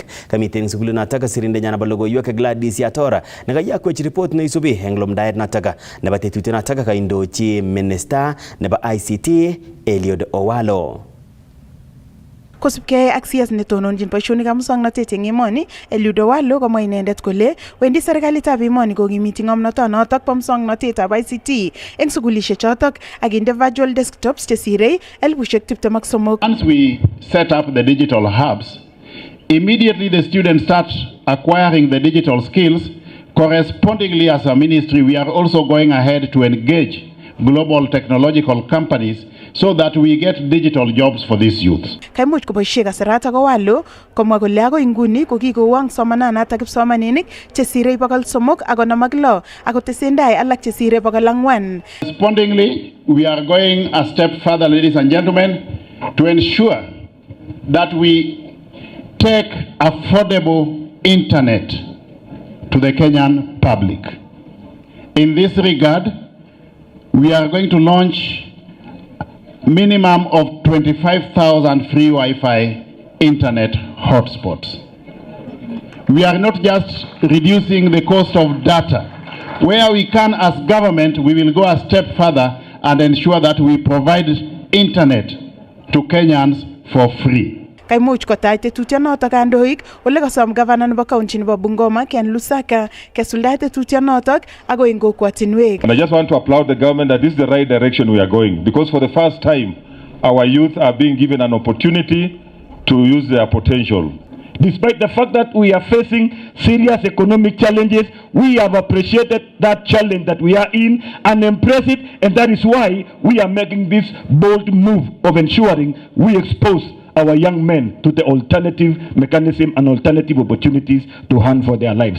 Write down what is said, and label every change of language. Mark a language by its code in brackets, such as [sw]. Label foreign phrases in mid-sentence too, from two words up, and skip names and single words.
[kln] Kamiten eng sukulit notok sirindenyo nebo logoiwek Gladys Yatora nekayakwech report neisubi eng lumdaet notok nebo tetutiet notok kaindochi minister nebo ICT Eliud Owalo. Kosubkei ak CS netononjin boisionikab musoknotet eng emoni, Eliud Owalo komwa inendet kole wendi serikalitab emoni kokimiti ng'omnotonotok bo musoknotetab ICT eng sukulishek chotok ak inde [en] virtual desktops [kln] chesirei 23,000. [en] Once we set up the digital hubs, immediately the students start acquiring the digital skills. Correspondingly, as a ministry, we are also going ahead to engage global technological companies so that we get digital jobs for these youths. [kln] Kaimuch koboisie kasarata Owalo komwa kole agoi nguni kokikowong somananatak kipsomaninik chesire 356 ako tesendai alak chesire 400. [en] Correspondingly, we are going a step further, ladies and gentlemen, to ensure that we take affordable internet to the Kenyan public. In this regard, we are going to launch minimum of 25,000 free Wi-Fi internet hotspots. We are not just reducing the cost of data. Where we can as government, we will go a step further and ensure that we provide internet to Kenyans for free. [kln] Kaimuch kotach tetutianotok kandoik ole kasom gavana nebo county nebo Bungoma Ken Lusaka kesuldae tetutianotok ako eng kokwatinwek. [en] And I just want to applaud the government that this is the right direction we are going, because for the first time our youth are being given an opportunity to use their potential. Despite the fact that we are facing serious economic challenges, we have appreciated that challenge that we are in and embrace it, and that is why we are making this bold move of ensuring we expose our young men to the alternative mechanism and alternative opportunities to hunt for their lives.